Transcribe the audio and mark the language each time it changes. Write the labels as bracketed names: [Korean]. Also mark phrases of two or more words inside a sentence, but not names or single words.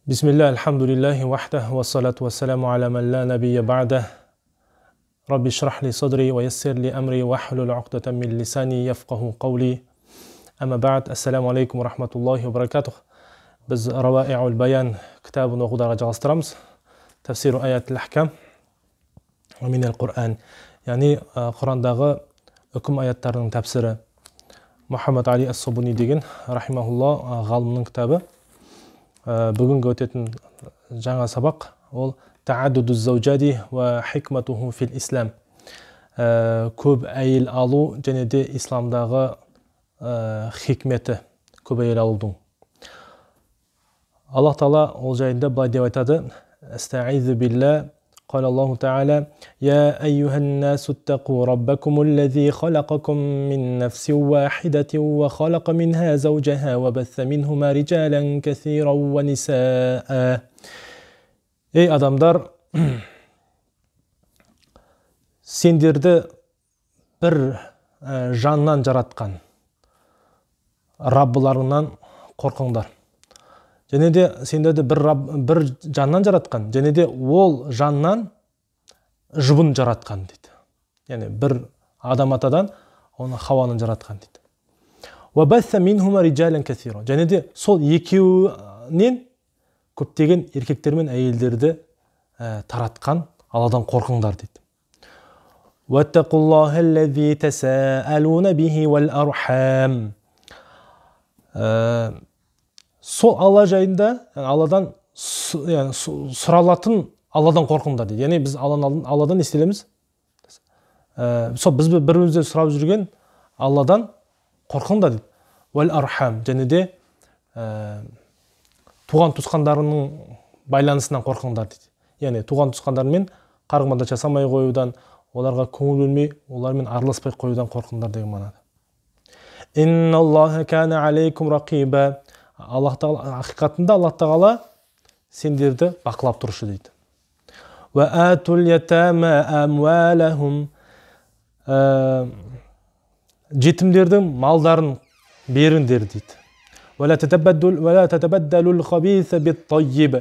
[Arabic] بسم الله، الحمد لله وحده، والصلاة والسلام على من لا نبي بعده. رب اشرح لي صدري ويسر لي أمري واحلل عقدة من لساني يفقهوا قولي. أما بعد، السلام عليكم ورحمة الله وبركاته. [Kazakh] Biz Rawai'ul Bayan kitabын оқудағы жалғастырамыз. [Arabic] تفسير آيات الأحكام ومن القرآن. [Kazakh] Yani Qur'anдағы үкім аяттарының тәпсірі. Muhammad Ali As-Sabuni деген рахимахулла ғалымның кітабы. Бүгінгі өтетін жаңа сабақ ол [Arabic] تعدد الزوجات وحكمته في الإسلام. [Kazakh] Көп әйел алу және де исламдағы хикметі, көп әйел алудың. Аллах Таала ол жайында былай деп айтады: [Arabic] أستعيذ بالله، قال الله تعالى: يا أيها الناس اتقوا ربكم الذي خلقكم من نفس واحدة وخلق منها زوجها وبث منهما رجالا كثيرا ونساء. [Kazakh] Ей адамдар, сендерді бір жаннан жаратқан Раббыларыңнан қорқыңдар. Және де сендерді бір жаннан жаратқан, және де ол жаннан жұбын жаратқан дейді. Яғни бір адам атадан оны Хауаны жаратқан дейді. [Arabic] وَبَثَّ مِنْهُمَا رِجَالًا كَثِيرًا. [Kazakh] Және де сол екеуінен көптеген еркектер мен әйелдерді таратқан Алладан қорқыңдар дейді. [Arabic] وَاتَّقُوا اللَّهَ الَّذِي تَسَاءَلُونَ بِهِ وَالْأَرْحَامَ. [Kazakh] Сол Алла жайында, Алладан сұралатын Алладан қорқыңдар дейді. Яғни біз Алладан не істелеміз? Сол біз бірімізде сұрап жүрген Алладан қорқыңдар дейді. [Arabic] وَالْأَرْحَامَ. [Kazakh] Және де туған туысқандарының байланысынан қорқыңдар дейді. Яғни туған туысқандармен қарғымада жасамай қоюдан, оларға көңіл бөлмей, олармен араласпай қоюдан қорқыңдар деген мағынада. [Arabic] إن الله كان عليكم رقيبا. [Kazakh] Ақиқатында Аллах Тағала сендерді бақылап тұрушы дейді. [Arabic] وآتوا اليتامى أموالهم. [Kazakh] Жетімдердің малдарын беріңдер дейді. [Arabic] ولا تتبدلوا الخبيث بالطيب.